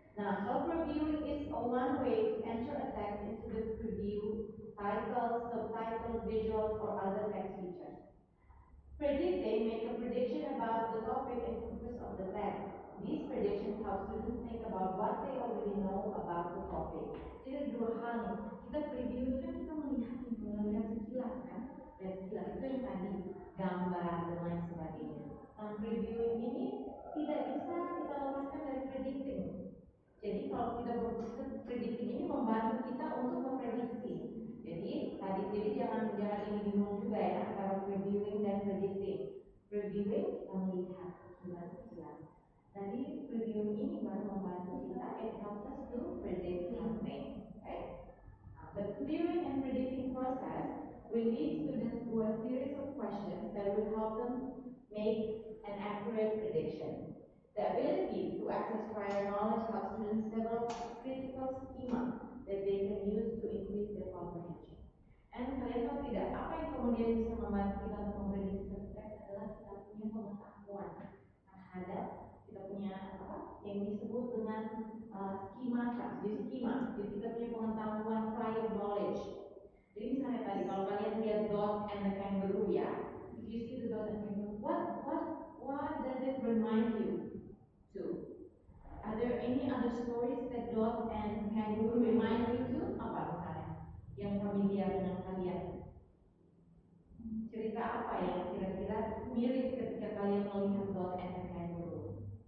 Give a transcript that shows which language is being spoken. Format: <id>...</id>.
<en>Now, how previewing is one way to enter a text into the preview, titles, subtitles, visuals, or other text features. Predicting, make a prediction about the topic and purpose of the text. These predictions help students think about what they already know about the topic.</en> <id>Jadi ada dua hal nih. Kita preview ini kan kita melihat sekilas kan, lihat sekilas itu yang tadi gambar dan lain sebagainya. Nah, previewing ini tidak bisa kita lepaskan dari predicting. Jadi kalau kita predicting ini membantu kita untuk memprediksi. Jadi jangan ini bingung juga ya antara previewing dan predicting. Previewing kita melihat sekilas. Tadi previewing ini baru membantu kita,</id> <en>it helps us to predict something. Okay? The previewing and predicting process will lead students to a series of questions that will help them make an accurate prediction. The ability to access prior knowledge helps students develop critical schema that they can use to increase their comprehension.</en> <id>And kalian tahu tidak, apa yang kemudian bisa membantu kita untuk memprediksi satu teks adalah kita punya pengetahuan terhadap kita punya apa yang disebut dengan schemata. Jadi kita punya pengetahuan prior knowledge. Jadi misalnya tadi kalau kalian lihat Dot and the Kangaroo ya,</id> <en>if you see the Dot and Kangaroo, what does it remind you to? Are there any other stories that Dot and Kangaroo remind you to?</en> <id>Apa misalnya yang familiar dengan kalian? Cerita apa yang kira-kira mirip ketika kalian melihat Dot and the Kangaroo?</id>